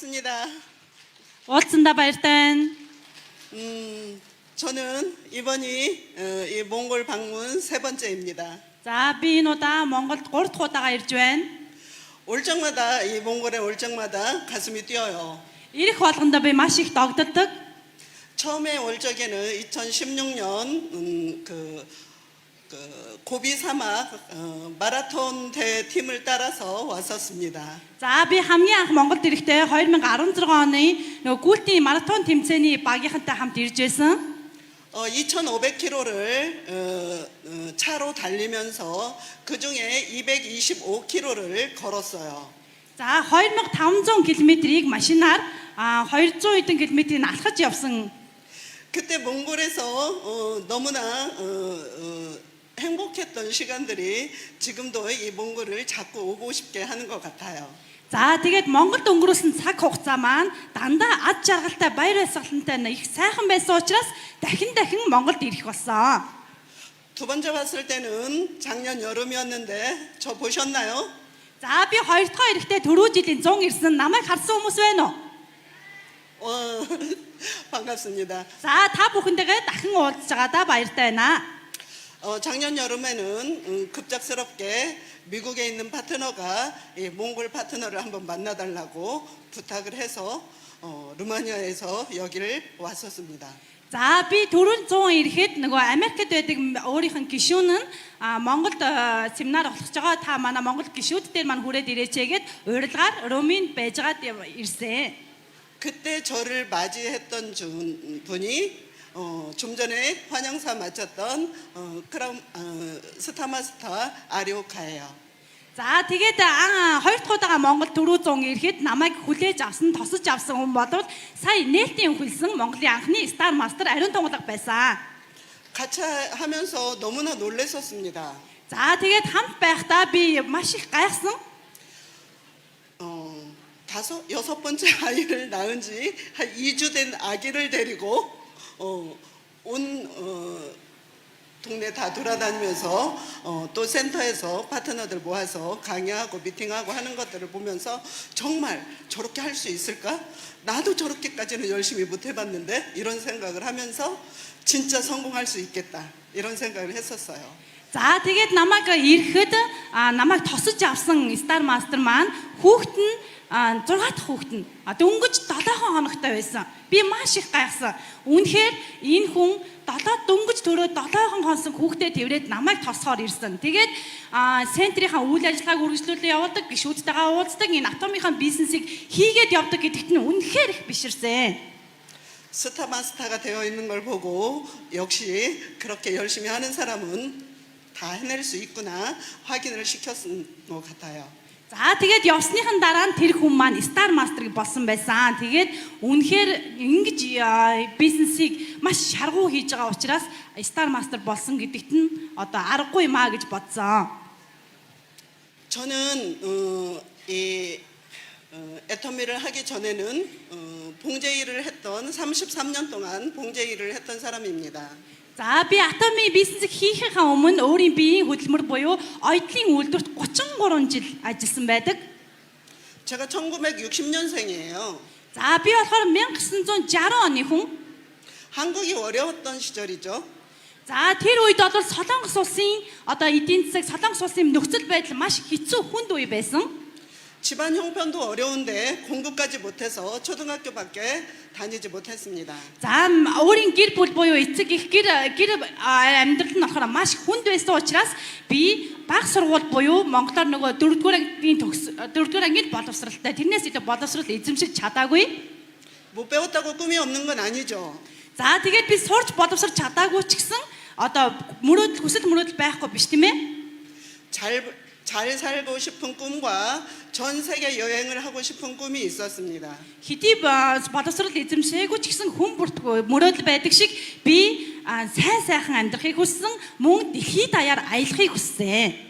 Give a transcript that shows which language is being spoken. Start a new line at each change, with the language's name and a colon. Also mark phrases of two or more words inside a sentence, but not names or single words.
Korean: 감사합니다.
Mongolian: уулзсандаа баяртай байна.
Korean: 저는 이번이 이 몽골 방문 세 번째입니다.
Mongolian: За би энэ удаа Монголд 3 дахь удаага ирж байна.
Korean: 올 적마다 이 몽골에 올 적마다 가슴이 뛰어요.
Mongolian: Ирэх болгондоо би маш их догдолдог.
Korean: 처음에 올 적에는 2016년 고비 사막 마라톤 대팀을 따라서 왔었습니다.
Mongolian: За би хамгийн анх Монголд ирэхдээ 2016 оны нөгөө гүйлтийн маратон тэмцээний багийнхантай хамт ирж байсан.
Korean: 2,500km를 차로 달리면서 그 중에 225km를 걸었어요.
Mongolian: За 2500 км-ийг машинаар 200 хэдэн км-ийг алхаж явсан.
Korean: 그때 몽골에서 너무나 행복했던 시간들이 지금도 이 몽골을 자꾸 오고 싶게 하는 것 같아요.
Mongolian: За тэгээд Монголд өнгөрөөсөн цаг хугацаа маань дандаа ад жаргалтай баяр баясгалантай их сайхан байсан учраас дахин Монголд ирэх болсон.
Korean: 두 번째 봤을 때는 작년 여름이었는데 저 보셨나요?
Mongolian: За би хоёр дахь ирэхдээ түрүү жилийн 100 ирсэн намайг харсан хүмүүс байна уу?
Korean: 반갑습니다.
Mongolian: За та бүхэндээ дахин уулзж байгаадаа баяртай байна.
Korean: 작년 여름에는 급작스럽게 미국에 있는 파트너가 이 몽골 파트너를 한번 만나달라고 부탁을 해서 루마니아에서 여기를 왔었습니다.
Mongolian: За би түрүүн 100 ирэхэд нөгөө Америкт байдаг өөрийнх нь гишүүн нь Монголд семинар болох байгаа та манай Монгол гишүүд дээр маань хүрээд ирээч гэгээд урилгаар Румын байжгаад ирсэн.
Korean: 그때 저를 맞이했던 분이 좀 전에 환영사 마쳤던 스타마스타 아리오카예요.
Mongolian: За тэгээд хоёр дахь удаага Монгол түрүү 100 ирэхэд намайг хүлээж авсан, тосож авсан хүн болоод сая нээлтийн хөлсөн Монголын анхны
English: Star Master
Mongolian: ариун тунгалаг байсан.
Korean: 같이 하면서 너무나 놀랐었습니다.
Mongolian: За тэгээд хамт байхдаа би маш их гайхсан.
Korean: 여섯 번째 아이를 낳은 지 한 2주 된 아기를 데리고 온 동네 다 돌아다니면서 또 센터에서 파트너들 모아서 강의하고 미팅하고 하는 것들을 보면서 정말 저렇게 할 수 있을까? 나도 저렇게까지는 열심히 못 해봤는데 이런 생각을 하면서 진짜 성공할 수 있겠다 이런 생각을 했었어요.
Mongolian: За тэгээд намайг ирэхэд намайг тосож авсан
English: Star Master
Mongolian: маань хүүхэд нь 6 дахь хүүхэд нь дөнгөж 7 хоногтой байсан. Би маш их гайхсан. Үнэхээр энэ хүн дөнгөж төрөө 7 хонсон хүүхдэд тэрвэрэд намайг тосохоор ирсэн. Тэгээд центрийнхаа үйл ажиллагааг үргэлжлүүлэн явуулдаг, гишүүдтэйгээ уулздаг, энэ атомынхаа бизнесийг хийгээд явдаг гэдэгт нь үнэхээр их биширсэн.
Korean: 스타마스터가 되어 있는 걸 보고 역시 그렇게 열심히 하는 사람은 다 해낼 수 있구나 확인을 시켰던 것 같아요.
Mongolian: За тэгээд явсныхан дараа нь тэр хүн маань
English: Star Master-
Mongolian: ыг болсон байсан. Тэгээд үнэхээр ингэж бизнесийг маш шаргуу хийж байгаа учраас
English: Star Master
Mongolian: болсон гэдэгт нь одоо аргагүй юм аа гэж бодсон.
Korean: 저는 이 애터미를 하기 전에는 봉제 일을 했던 33년 동안 봉제 일을 했던 사람입니다.
Mongolian: За би атомын бизнесийг хийхээ өмнө өөрийн биеийн хөдөлмөр буюу оёдлын үйлдвэрт 33 жил ажилласан байдаг.
Korean: 제가 1960년생이에요.
Mongolian: За би болохоор 1960 оны хүн.
Korean: 한국이 어려웠던 시절이죠.
Mongolian: За тэр үед бол Солонгос улсын одоо эдийн засаг Солонгос улсын нөхцөл байдал маш хэцүү хүнд үе байсан.
Korean: 집안 형편도 어려운데 공부까지 못해서 초등학교밖에 다니지 못했습니다.
Mongolian: За өөрийн гэр бүл буюу эцэг их гэр амьдрал нь болохоор маш хүнд байсан учраас би бага сургууль буюу Монголоор нөгөө 4-р ангийн боловсралтай тэрнээс илүү боловсрал эзэмшиж чадаагүй.
Korean: 못 배웠다고 꿈이 없는 건 아니죠.
Mongolian: За тэгээд би сурч боловсрч чадаагүй ч гэсэн одоо хүсэл мөрөөдөл байхгүй биш тийм ээ.
Korean: 잘 살고 싶은 꿈과 전 세계 여행을 하고 싶은 꿈이 있었습니다.
Mongolian: Хэдий боловсрал эзэмшээгүй ч гэсэн хүн бүртгөө мөрөөдөл байдаг шиг би сайхан амьдрахыг хүссэн, мөн дэлхийд даяар аялахыг хүссэн.